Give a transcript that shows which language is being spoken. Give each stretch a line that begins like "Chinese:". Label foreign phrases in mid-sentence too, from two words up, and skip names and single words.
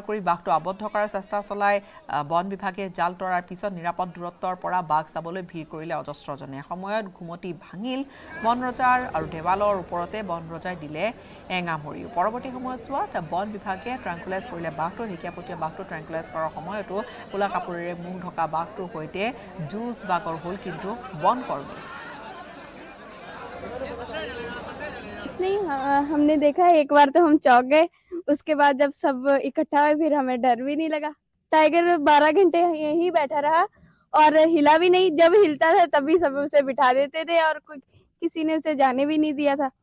Assamese: কৰি বাঘটো আবদ্ধ কৰাৰ চেষ্টা চলায় বন বিভাগে জাল তৰাৰ পিছত নিৰাপদ দূৰত্বৰ পৰা বাঘ চাবলৈ ভিৰ কৰিলে অজস্ৰজনে সময়ত ঘুমতি ভাঙিল বন ৰজাৰ আৰু দেৱালৰ ওপৰতে বন ৰজাই দিলে এঙামৰি পৰৱৰ্তী সময়ছোৱাত বন বিভাগে ট্ৰেংকুলাইজ কৰিলে বাঘটো ঢেকীয়াপতীয়া বাঘটো ট্ৰেংকুলাইজ কৰাৰ সময়তো কোলা কাপোৰেৰে মুখ ঢকা বাঘটোৰ সৈতে যুঁজ বাগৰ হ'ল কিন্তু বন কৰ্মী
Hindi: नहीं हमने देखा एक बार तो हम चौंक गए उसके बाद जब सब इकट्ठा हुए फिर हमें डर भी नहीं लगा टाइगर 12 घंटे यहीं बैठा रहा और हिला भी नहीं जब हिलता था तभी सब उसे बिठा देते थे और किसी ने उसे जाने भी नहीं दिया था